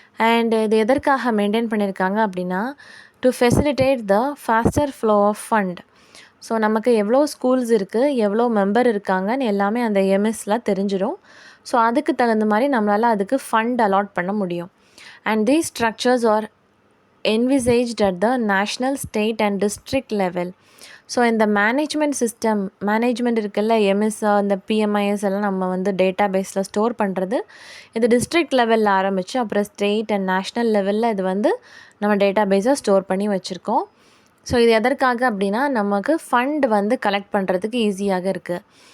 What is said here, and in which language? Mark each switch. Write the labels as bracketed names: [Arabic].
[Tamil] And இது எதற்காக maintain பண்ணியிருக்காங்க அப்படின்னா, [English] To facilitate the faster flow of fund. [Tamil] So நமக்கு எவ்வளோ ஸ்கூல்ஸ் இருக்குது, எவ்வளோ மெம்பர் இருக்காங்கன்னு எல்லாமே அந்த எம்எஸ்ல தெரிஞ்சிடும். ஸோ அதுக்கு தகுந்த மாதிரி நம்மளால் அதுக்கு ஃபண்ட் அலாட் பண்ண முடியும். [English] And these structures are envisaged at the national, state and district level. [Tamil] So இந்த மேனேஜ்மெண்ட் சிஸ்டம், மேனேஜ்மெண்ட் இருக்குல்ல, எம்எஸ்ஆ இந்த பிஎம்ஐஎஸ் எல்லாம் நம்ம வந்து டேட்டா பேஸில் ஸ்டோர் பண்ணுறது இது டிஸ்ட்ரிக்ட் லெவலில் ஆரம்பித்து அப்புறம் ஸ்டேட் அண்ட் நேஷ்னல் லெவலில் இது வந்து நம்ம டேட்டா பேஸை ஸ்டோர் பண்ணி வச்சுருக்கோம். ஸோ இது எதற்காக அப்படின்னா, நமக்கு ஃபண்ட் வந்து கலெக்ட் பண்ணுறதுக்கு ஈஸியாக இருக்குது.